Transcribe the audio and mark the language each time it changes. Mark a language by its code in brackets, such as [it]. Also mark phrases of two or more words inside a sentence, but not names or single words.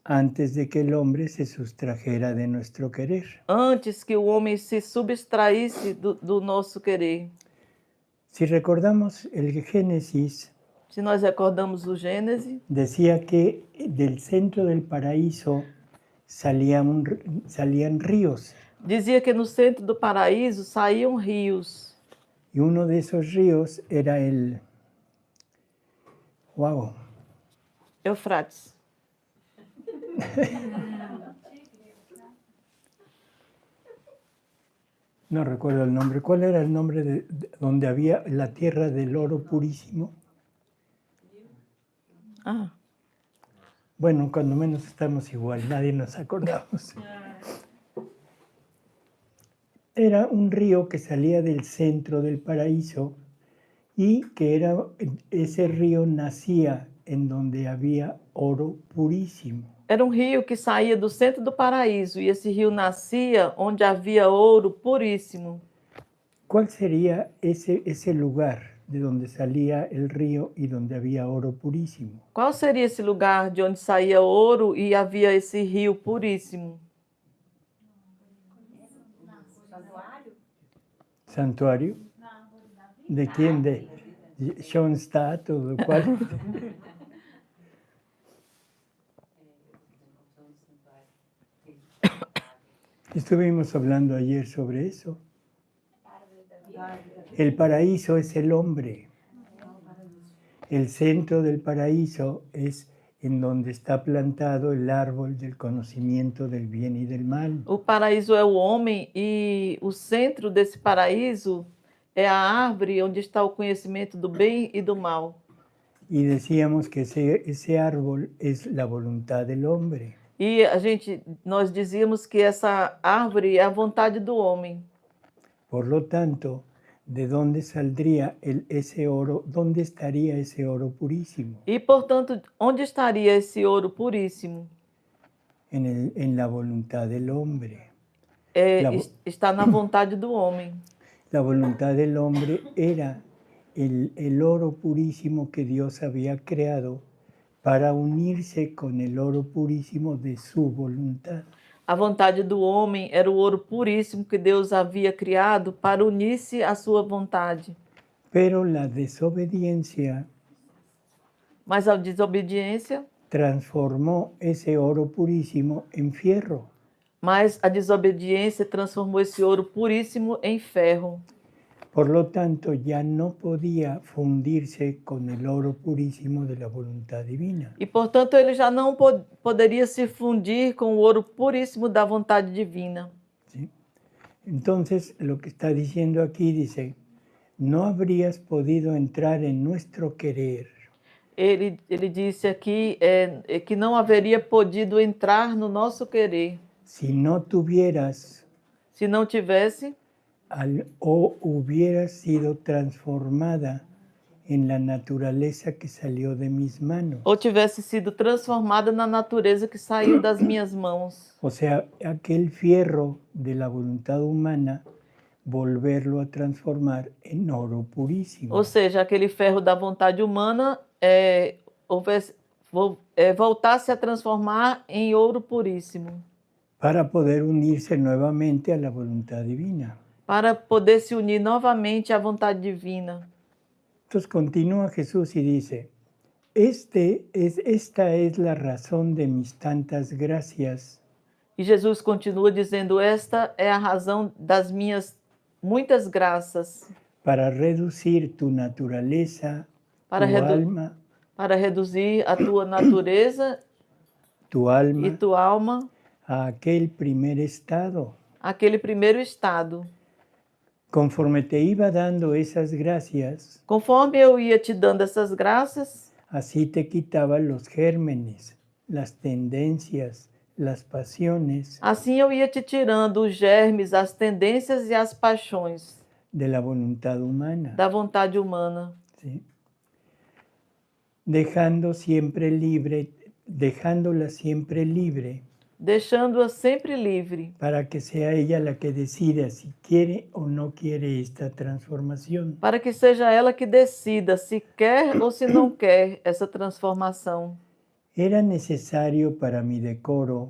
[es] Antes de que el hombre se sustrajera de nuestro querer. [pt] Antes que o homem se subtraísse do nosso querer. [es] Si recordamos el Génesis. [pt] Se nós recordamos o Gênesis, [es] decía que del centro del paraíso salían ríos. [pt] Dizia que no centro do paraíso saíam rios. [es] Y uno de esos ríos era el Eufrates. No recuerdo el nombre. ¿Cuál era el nombre de donde había la tierra del oro purísimo? Bueno, cuando menos estamos igual, nadie nos acordamos. Era un río que salía del centro del paraíso y que ese río nacía en donde había oro purísimo. [pt] Era rio que saía do centro do paraíso e esse rio nascia onde havia ouro puríssimo. [es] ¿Cuál sería ese lugar de donde salía el río y donde había oro purísimo? [pt] Qual seria esse lugar de onde saía ouro e havia esse rio puríssimo? [es] ¿Santuario? ¿De quién? ¿De Schoenstatt o de cuál? Estuvimos hablando ayer sobre eso. El paraíso es el hombre. El centro del paraíso es en donde está plantado el árbol del conocimiento del bien y del mal. [pt] O paraíso é o homem e o centro desse paraíso é a árvore onde está o conhecimento do bem e do mal. [es] Y decíamos que ese árbol es la voluntad del hombre. [pt] E nós dizíamos que essa árvore é a vontade do homem. [es] Por lo tanto, ¿de dónde saldría ese oro? ¿Dónde estaría ese oro purísimo? [pt] E, portanto, onde estaria esse ouro puríssimo? [es] En la voluntad del hombre. [pt] Está na vontade do homem. [es] La voluntad del hombre era el oro purísimo que Dios había creado para unirse con el oro purísimo de su voluntad. [pt] A vontade do homem era o ouro puríssimo que Deus havia criado para unir-se à sua vontade. [es] Pero la desobediencia [pt] Mas a desobediência, [es] transformó ese oro purísimo en fierro. [pt] transformou esse ouro puríssimo em ferro. [es] Por lo tanto, ya no podía fundirse con el oro purísimo de la voluntad divina. [pt] E, portanto, ele já não poderia se fundir com o ouro puríssimo da vontade divina. [es] ¿Sí? Entonces, lo que está diciendo aquí dice, no habrías podido entrar en nuestro querer. [pt] Ele disse aqui que não haveria podido entrar no nosso querer [es] Si no tuvieras [pt] se não tivesse [es] o hubieras sido transformada en la naturaleza que salió de mis manos. [pt] ou tivesse sido transformada na natureza que saiu das minhas mãos. [es] O sea, aquel fierro de la voluntad humana, volverlo a transformar en oro purísimo. [pt] Ou seja, aquele ferro da vontade humana voltasse a transformar em ouro puríssimo, [es] Para poder unirse nuevamente a la voluntad divina. [pt] para poder se unir novamente à vontade divina. [es] Entonces continúa Jesús y dice, esta es la razón de mis tantas gracias. [pt] E Jesus continua dizendo, esta é a razão das minhas muitas graças. [es] Para reducir tu naturaleza, [pt] Para reduzir a tua natureza [es] tu alma, [pt] e tua alma [es] a aquel primer estado. [pt] àquele primeiro estado. [es] Conforme te iba dando esas gracias, [pt] Conforme eu ia te dando essas graças, [es] así te quitaba los gérmenes, las tendencias, las pasiones [pt] assim eu ia te tirando os germes, as tendências e as paixões [es] de la voluntad humana. [pt] da vontade humana, [es] ¿Sí? Dejándola siempre libre [pt] deixando-a sempre livre, [es] para que sea ella la que decida si quiere o no quiere esta transformación. [pt] para que seja ela que decida se quer ou se não quer essa transformação. [es] Era necesario para mi decoro,